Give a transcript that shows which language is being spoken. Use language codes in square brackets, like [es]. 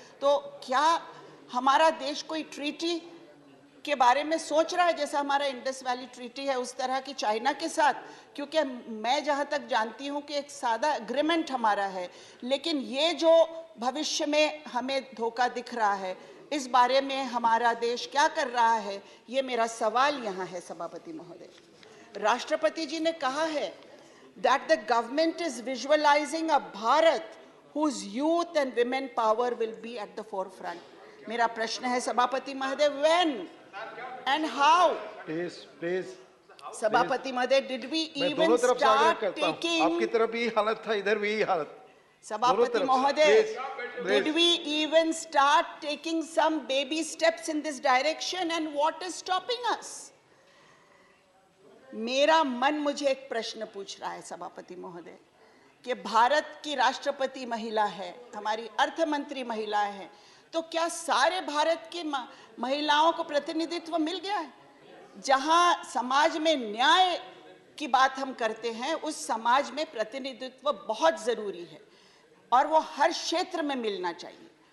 [hi] तो क्या हमारा देश कोई ट्रीटी के बारे में सोच रहा है जैसा हमारा इंडस वैली ट्रीटी है उस तरह की चाइना के साथ? क्योंकि मैं जहाँ तक जानती हूँ कि एक सादा एग्रीमेंट हमारा है, लेकिन ये जो भविष्य में हमें धोखा दिख रहा है, इस बारे में हमारा देश क्या कर रहा है, ये मेरा सवाल यहाँ है सभापति महोदय। राष्ट्रपति जी ने कहा है [en] that the government is visualizing a Bharat whose youth and women power will be at the forefront. [hi] मेरा प्रश्न है सभापति महोदय, [en] when and how? Please [hi] सभापति महोदय, [en] did we even start taking? [hi] आपकी तरफ भी हालत था, इधर भी हालत। सभापति महोदय, [en] did we even start taking some baby steps in this direction and what is stopping us? [hi] मेरा मन मुझे एक प्रश्न पूछ रहा है सभापति महोदय कि भारत की राष्ट्रपति महिला है, हमारी अर्थ मंत्री महिला है, तो क्या सारे भारत की महिलाओं को प्रतिनिधित्व मिल गया है? जहां समाज में न्याय की बात हम करते हैं, उस समाज में प्रतिनिधित्व बहुत जरूरी है और वो हर क्षेत्र में मिलना चाहिए।